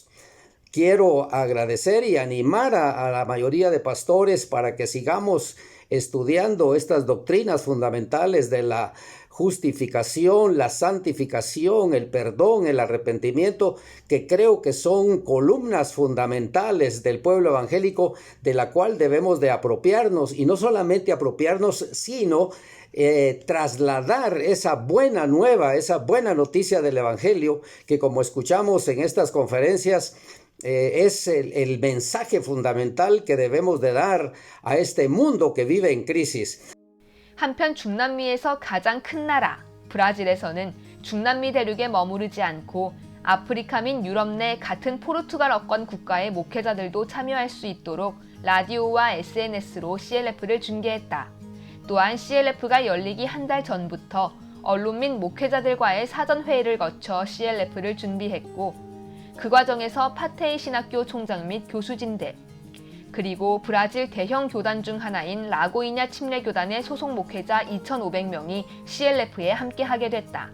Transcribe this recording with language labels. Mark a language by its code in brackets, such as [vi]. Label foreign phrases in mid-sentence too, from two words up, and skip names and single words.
[es] Quiero agradecer y animar a la mayoría de pastores para que sigamos estudiando estas doctrinas fundamentales de la justificación, la santificación, el perdón, el arrepentimiento, que creo que son columnas fundamentales del pueblo evangélico de la cual debemos de apropiarnos, y no solamente apropiarnos, sino trasladar esa buena nueva, esa buena noticia del evangelio, que como escuchamos en estas conferencias, es el mensaje fundamental que debemos de dar a este mundo que vive en crisis. [ko] 한편 중남미에서 가장 큰 나라 브라질에서는 중남미 대륙에 머무르지 않고 아프리카 및 유럽 내 같은 포르투갈어권 국가의 목회자들도 참여할 수 있도록 라디오와 SNS로 CLF를 중계했다. 또한 CLF가 열리기 한 달 전부터 언론 및 목회자들과의 사전회의를 거쳐 CLF를 준비했고, 그 과정에서 파테이 신학교 총장 및 교수진들, 그리고 브라질 대형 교단 중 하나인 라고이냐 침례교단의 소속 목회자 2,500명이 CLF에 함께하게 됐다.